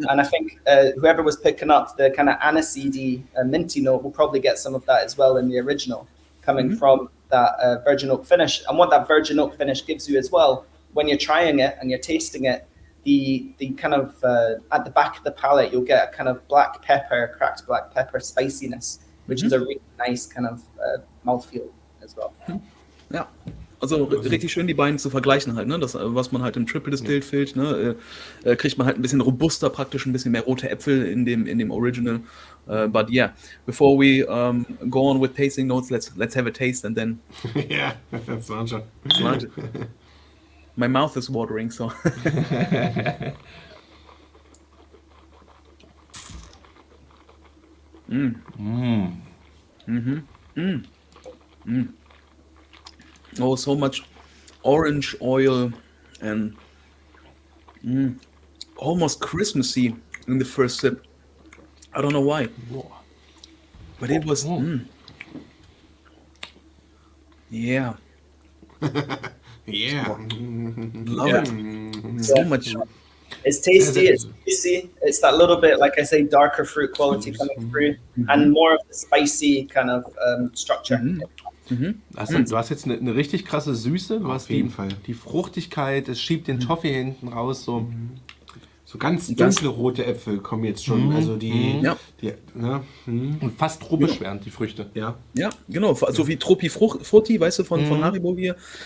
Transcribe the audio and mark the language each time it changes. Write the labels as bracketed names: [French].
[English] And I think whoever was picking up the kind of aniseedy, minty note will probably get some of that as well in the original, coming from that virgin oak finish. And what that virgin oak finish gives you as well, when you're trying it and you're tasting it, the kind of at the back of the palate, you'll get a kind of cracked black pepper spiciness, which is a really nice kind of mouthfeel as well. [German] Ja, also richtig schön die beiden zu vergleichen halt, ne? Das, was man halt im Triple Distilled fehlt, ne? Kriegt man halt ein bisschen robuster, praktisch ein bisschen mehr rote Äpfel in dem Original. [English] But yeah, before we go on with tasting notes, let's have a taste and then. Yeah, that's lunch. My mouth is watering, so. Oh, so much orange oil and almost Christmassy in the first sip. I don't know why, but it was. Yeah. Yeah. Love it. So much. It's tasty, it's juicy, it's that little bit, like I say, darker fruit quality coming through, and more of the spicy kind of structure. [German] Du hast jetzt eine richtig krasse Süße, du hast Auf jeden Fall. Die Fruchtigkeit, es schiebt den Toffee hinten raus, so. So ganz dunkle rote Äpfel kommen jetzt schon, also die ne? Und fast tropisch werden die Früchte. Ja. Ja, genau, so wie Tropi Frutti, weißt du, von Haribo hier.